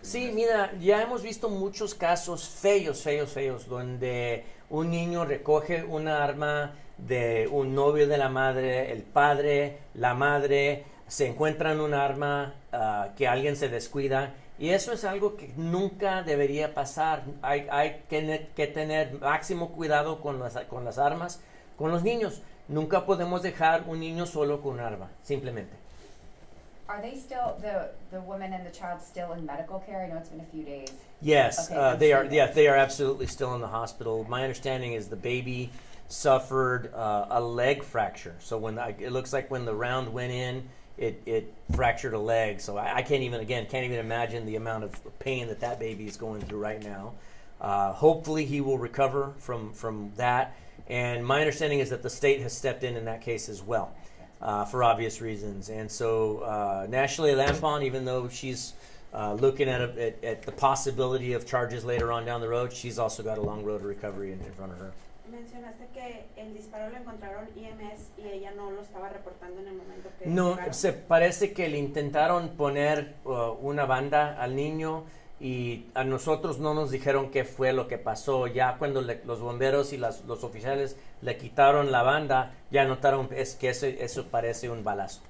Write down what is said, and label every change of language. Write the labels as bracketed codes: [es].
[es] Sí, mira, ya hemos visto muchos casos feos, donde un niño recoge un arma de un novio de la madre, el padre, la madre, se encuentran un arma que alguien se descuida, y eso es algo que nunca debería pasar. Hay que tener máximo cuidado con las armas, con los niños. Nunca podemos dejar un niño solo con un arma, simplemente. [en] Are they still, the woman and the child still in medical care? I know it's been a few days. Yes, Okay, they are. understood. Yeah, they are absolutely still in the hospital. My understanding is the baby suffered a leg fracture. So it looks like when the round went in, it fractured a leg. So I can't even imagine the amount of pain that baby is going through right now. Hopefully he will recover from that. And my understanding is that the state has stepped in that case as well, for obvious reasons. And so Nationally Lampon, even though she's looking at the possibility of charges later on down the road, she's also got a long road to recovery in front of her. [es] Mencionaste que el disparo lo encontraron EMS y ella no lo estaba reportando en el momento que No, dispararon. se parece que le intentaron poner una banda al niño y a nosotros no nos dijeron qué fue lo que pasó. Ya cuando los bomberos y los oficiales le quitaron la banda, ya notaron que eso parece un balazo.